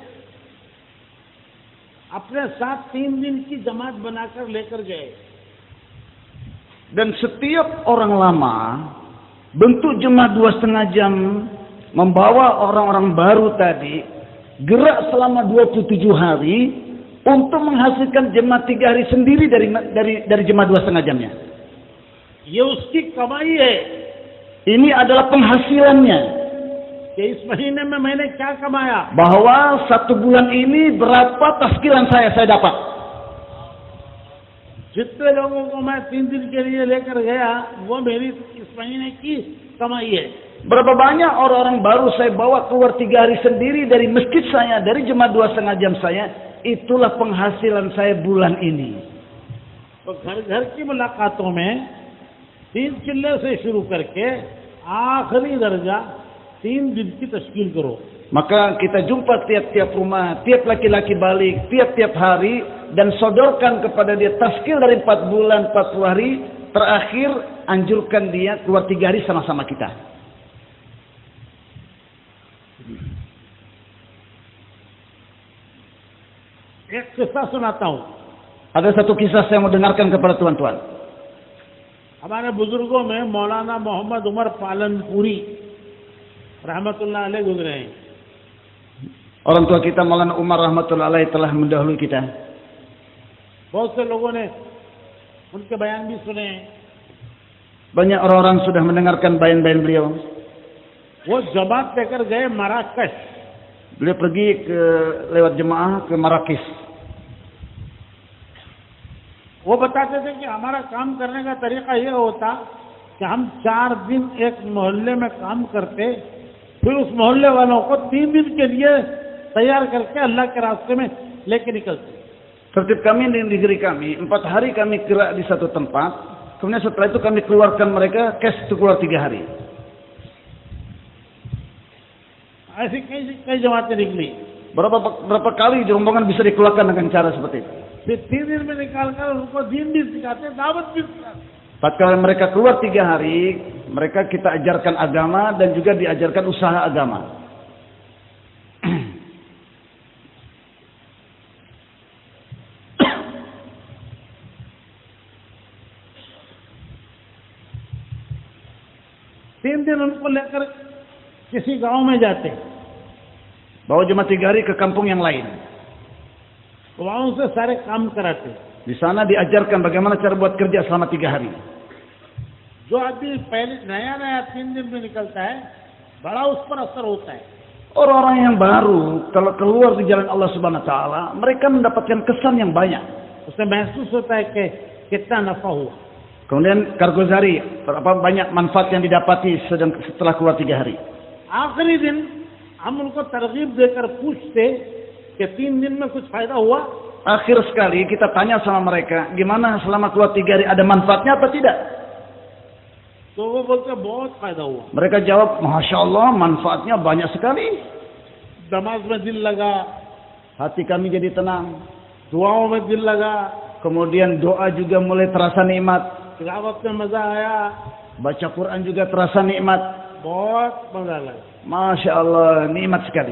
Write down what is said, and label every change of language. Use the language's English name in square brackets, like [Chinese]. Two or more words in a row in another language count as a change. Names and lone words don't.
[Hindi] अपने साथ 3 दिन की जमात बनाकर लेकर गए. [Indonesian] Dan setiap orang lama bentuk jemaah 2,5 jam membawa orang-orang baru tadi gerak selama 27 hari untuk menghasilkan jemaah 3 hari sendiri dari jemaah 2,5 jamnya. [Hindi] ये उसकी कमाई है. [Indonesian] Ini adalah penghasilannya. [Hindi] कि इस महीने में मैंने क्या कमाया. [Indonesian] Bahwa 1 bulan ini berapa taskilan saya dapat. [Hindi] जितने लोगों को मैं 3 दिन के लिए लेकर गया वो मेरी इस महीने की कमाई है. [Indonesian] Berapa banyak orang-orang baru saya bawa keluar 3 hari sendiri dari masjid saya, dari jemaah 2,5 jam saya, itulah penghasilan saya bulan ini. [Hindi] तो घर-घर की मुलाकातों में 3 चिल्ले से शुरू करके आखिरी दर्जा 3 दिन की तश्कील करो. [Indonesian] Maka kita jumpa tiap-tiap rumah, tiap laki-laki balik, tiap-tiap hari, dan sodorkan kepada dia taskil dari 4 bulan, 40 hari, terakhir anjurkan dia keluar 3 hari sama-sama kita. [Hindi] एक किस्सा सुनाता हूँ. [Indonesian] Ada satu kisah saya mau dengarkan kepada tuan-tuan. [Hindi] हमारे बुजुर्गों में मौलाना मोहम्मद उमर पालनपुरी [Arabic] رحمة الله عليه [Hindi] गुजरे हैं. [Indonesian] Orang tua kita Maulana Umar [Arabic] rahmatullah alaih [Indonesian] telah mendahului kita. [Hindi] बहुत से लोगों ने उनके बयान भी सुने हैं। [Indonesian] Banyak orang-orang sudah mendengarkan bayan-bayan beliau. [Hindi] वो जमात लेकर गए मराकश। [Indonesian] Beliau pergi lewat jemaah ke Marrakesh. [Hindi] वो बताते थे कि हमारा काम करने का तरीका ये होता कि हम 4 दिन एक मोहल्ले में काम करते, फिर उस मोहल्ले वालों को 3 दिन के लिए तैयार करके अल्लाह के रास्ते में लेके निकलते। [Indonesian] Tertib kami di negeri kami, 4 hari kami gerak di satu tempat, kemudian setelah itu kami keluarkan mereka, cash itu keluar 3 hari. [Hindi] ऐसी कई जमातें निकली। [Indonesian] Berapa kali rombongan bisa dikeluarkan dengan cara seperti itu. [Hindi] फिर 3 दिन में निकाल कर उनको दीन भी सिखाते, दावत भी सिखाते। [Indonesian] Tatkala mereka keluar 3 hari, mereka kita ajarkan agama dan juga diajarkan usaha agama. [Hindi] तीन दिन उनको लेकर किसी गांव में जाते, [Indonesian] Bawa jemaah 3 hari ke kampung yang lain. [Hindi] वहां से सारे काम कराते। [Indonesian] Di sana diajarkan bagaimana cara buat kerja selama 3 hari. [Hindi] जो आदमी पहले नया 3 दिन में निकलता है, बड़ा उस पर असर होता है। [Indonesian] Orang-orang yang baru kalau keluar di jalan Allah [Arabic] Subhanahu wa taala, [Indonesian] mereka mendapatkan kesan yang banyak. [Hindi] उसे महसूस होता है कि कितना नफा हुआ। [Indonesian] Kemudian Kargozari, berapa banyak manfaat yang didapati setelah keluar 3 hari. [Hindi] आखिरी दिन हम उनको तरगीब देकर पूछते कि 3 दिन में कुछ फायदा हुआ। [Indonesian] Akhir sekali kita tanya sama mereka, gimana selama keluar 3 hari, ada manfaatnya apa tidak? [Hindi] तो वो बोलते बहुत फायदा हुआ। [Indonesian] Mereka jawab, [Arabic] Masya Allah, [Indonesian] manfaatnya banyak sekali. [Hindi] नमाज में दिल लगा, [Indonesian] Hati kami jadi tenang. [Hindi] दुआओं में दिल लगा, [Indonesian] Kemudian doa juga mulai terasa nikmat. [Hindi] तिलावत में मजा आया, [Indonesian] Baca Quran juga terasa nikmat. [Hindi] बहुत मजा लगा। [Arabic] Masya Allah, [Indonesian] nikmat sekali.